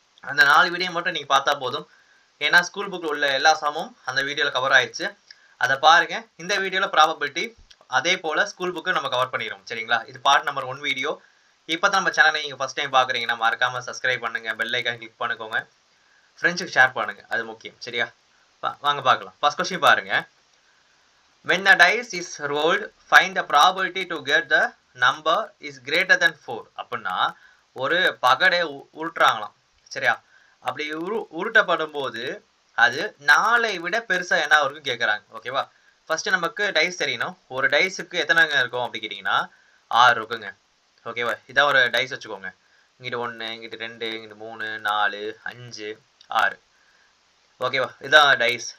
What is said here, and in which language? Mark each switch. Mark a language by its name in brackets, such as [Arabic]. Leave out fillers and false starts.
[Tamil] அந்த 4 வீடியோ மட்டும் நீங்க பார்த்தா போதும். ஏன்னா ஸ்கூல் புக்ல உள்ள எல்லா சம்மும் அந்த வீடியோல கவர் ஆயிடுச்சு. அதை பாருங்க. இந்த வீடியோல ப்ராபபிலிட்டி அதே போல ஸ்கூல் புக்கு நம்ம கவர் பண்ணிடுறோம். சரிங்களா? இது பார்ட் நம்பர் 1 வீடியோ. இப்போ தான் நம்ம சேனலை நீங்க ஃபர்ஸ்ட் டைம் பார்க்குறீங்கன்னா மறக்காம சப்ஸ்கிரைப் பண்ணுங்க, பெல் ஐக்கான் கிளிக் பண்ணிக்கோங்க, ஃப்ரெண்ட்ஸுக்கு ஷேர் பண்ணுங்க, அது முக்கியம். சரியா? வாங்க பார்க்கலாம். ஃபர்ஸ்ட் கொஸ்டின் பாருங்க. [English] When the dice is rolled, find the probability to get the number is greater than 4. [Tamil] அப்படின்னா ஒரு பகடை உருட்டுறாங்களாம். சரியா? அப்படி உருட்டப்படும் போது அது 4ஐ விட பெருசா என்ன இருக்கும் கேட்குறாங்க. ஓகேவா? ஃபர்ஸ்ட் நமக்கு டைஸ் தெரியணும். ஒரு டைஸுக்கு எத்தனைங்க இருக்கும் அப்படி கேட்டிங்கன்னா 6 இருக்குங்க. ஓகேவா? இதான் ஒரு டைஸ் வச்சுக்கோங்க. இங்கிட்டு 1, இங்கிட்டு 2, இங்கிட்டு 3, 4, 5, 6. ஓகேவா? இதான் டைஸ்.